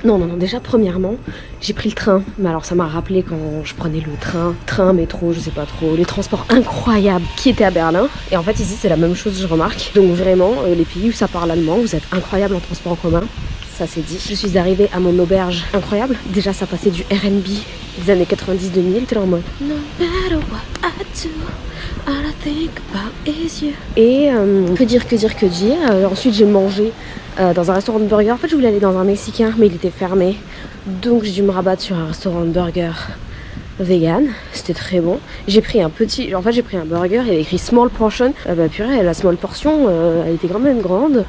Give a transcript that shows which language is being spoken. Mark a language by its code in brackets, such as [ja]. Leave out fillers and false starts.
[fr] Non, déjà, premièrement, j'ai pris le train. Mais alors, ça m'a rappelé quand je prenais le train, métro, je sais pas trop. Les transports incroyables qui étaient à Berlin. Et en fait, ici, c'est la même chose, je remarque. Donc vraiment, les pays où ça parle allemand, vous êtes incroyables en transport en commun. Ça c'est dit. Je suis arrivée à mon auberge incroyable. Déjà, ça passait du R&B des années 90-2000. T'es là en mode [en] No matter what I do, all I think about is you. [fr] Et que dire. Ensuite, j'ai mangé dans un restaurant de burger. En fait, je voulais aller dans un mexicain, mais il était fermé. Donc, j'ai dû me rabattre sur un restaurant de burger vegan. C'était très bon. J'ai pris un burger, il y avait écrit small portion. Purée, la small portion, elle était quand même grande.